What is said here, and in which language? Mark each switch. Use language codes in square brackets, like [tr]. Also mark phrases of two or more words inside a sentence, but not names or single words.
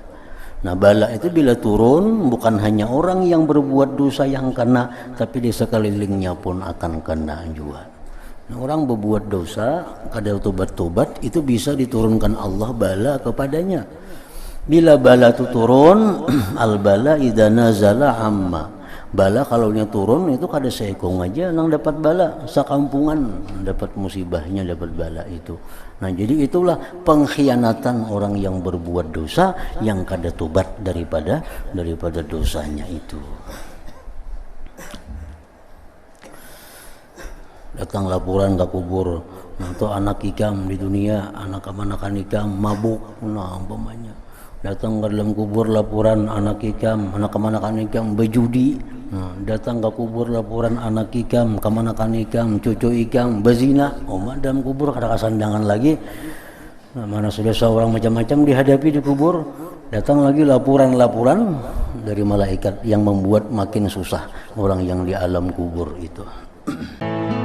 [bjn] Nah, bala itu bila turun bukan hanya orang yang berbuat dosa yang kena, tapi di sekelilingnya pun akan kena juga. Nah, orang berbuat dosa kada tobat-tobat itu bisa diturunkan Allah bala kepadanya. Bila bala itu turun, [ar] البلاء إذا نزل عم. [bjn] Bala kalau nya turun itu kada seekong aja nang dapat bala, sakampungan dapat musibahnya, dapat bala itu. Nah, jadi itulah pengkhianatan orang yang berbuat dosa yang kada tobat daripada dosanya itu. Datang laporan ke kubur, nanti anak ikam di dunia, anak kemanakan ikam mabuk, nah umpamanya. Datang ke dalam kubur laporan anak ikam, anak kemanakan ikam berjudi. Nah, datang ke kubur laporan anak ikam, kemanakan ikam, cucu ikam berzina. Oh, dalam kubur ada kesandangan lagi. Nah, mana sudah seorang macam-macam dihadapi di kubur. Datang lagi laporan-laporan dari malaikat yang membuat makin susah orang yang di alam kubur itu.